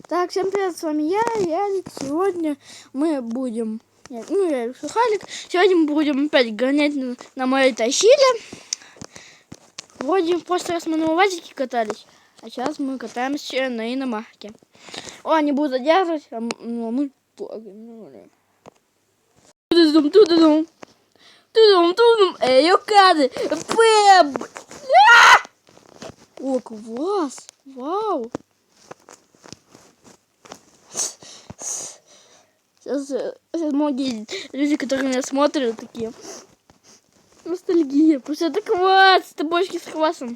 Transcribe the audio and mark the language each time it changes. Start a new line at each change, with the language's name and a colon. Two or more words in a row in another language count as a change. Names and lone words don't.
Russian: всем привет, с вами я, Ярик. Сегодня мы будем, я Халик. Сегодня мы будем опять гонять на моей тащиле. Вроде в прошлый раз мы на УАЗике катались, а сейчас мы катаемся на иномарке. О, они будут задерживать, а мы погнали. Тудум-тудум. Тудум-тудум. Эй, юкады. Пэб. О, класс. Вау. Сейчас многие люди, которые меня смотрят, такие: ностальгия. Потому что это квас, это бочки с квасом.